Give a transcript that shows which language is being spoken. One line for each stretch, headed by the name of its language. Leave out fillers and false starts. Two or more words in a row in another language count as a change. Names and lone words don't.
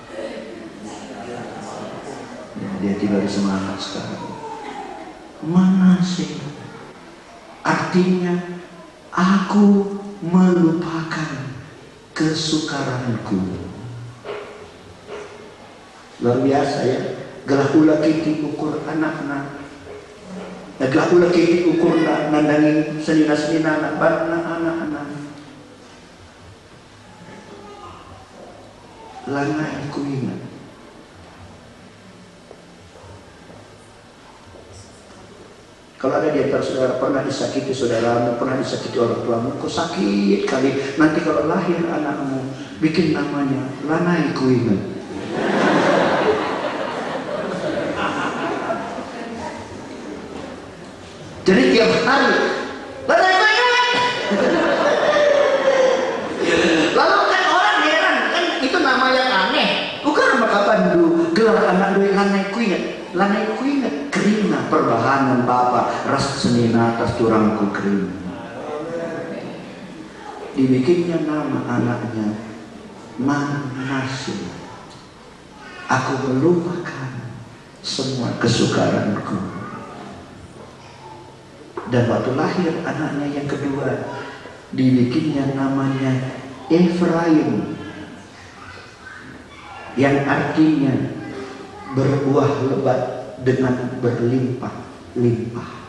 Indonesian: Ya, dia tinggal di Semarang sekarang. Manasye artinya aku melupakan kesukaranku. Luar biasa ya.
Batak Karo: Gelah ula kiti ukur anak-anak. Gelah ula kiti ukur nandangin senina-senina anak bana anak-anak. Langai ku ingat.
Indonesian: Kalau ada di antara saudara pernah disakiti saudaramu, pernah disakiti orang tuamu, kau sakit kali. Nanti kalau lahir anakmu, bikin namanya Lanai ku ingat. Jadi tiap hari Lanai ku ingat. Lalu kan orang heran, kan itu nama yang aneh.
Batak Karo: Bukan nama kapandu, gelar anak doi Lanai ku ingat. Lanai ku ingat kerina perbahanan Bapa ras senina atas turangku kerina.
Indonesian: Dibikinnya nama anaknya Manasye. Aku melupakan semua kesukaranku. Dan waktu lahir anaknya yang kedua, dibikinnya namanya Efraim, yang artinya berbuah lebat dengan berlimpah-limpah.